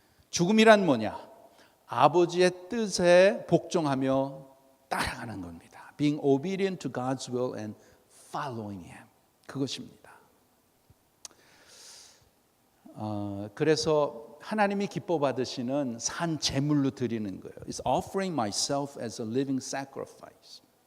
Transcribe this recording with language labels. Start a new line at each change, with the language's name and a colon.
Korean: 죽음이란 뭐냐? 아버지의 뜻에 복종하며 따라가는 겁니다.
English: Being obedient to God's will and following Him.
Korean: 그것입니다. 그래서 하나님이 기뻐 받으시는 산 제물로 드리는 거예요.
English: It's offering myself as a living sacrifice.